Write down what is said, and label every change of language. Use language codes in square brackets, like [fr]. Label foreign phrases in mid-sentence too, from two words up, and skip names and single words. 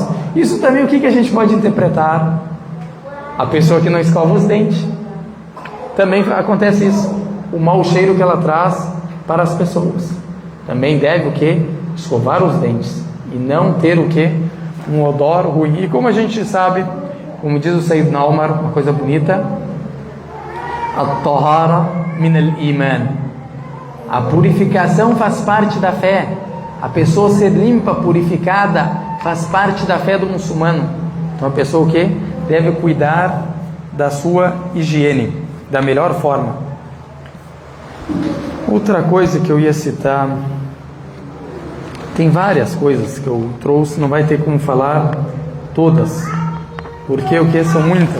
[pt] Isso também o que a gente pode interpretar? A pessoa que não escova os dentes, também acontece isso, o mau cheiro que ela traz para as pessoas. Também deve o que? Escovar os dentes e não ter o que? Um odor ruim. E como a gente sabe, como diz o Sayyidina Omar, uma coisa bonita: [ar] الطهارة من الإيمان. [pt] A purificação faz parte da fé. A pessoa ser limpa, purificada, faz parte da fé do muçulmano. Então a pessoa o que? Deve cuidar da sua higiene da melhor forma. Outra coisa que eu ia citar, Tem várias coisas que eu trouxe, não vai ter como falar todas, porque o que são muitas.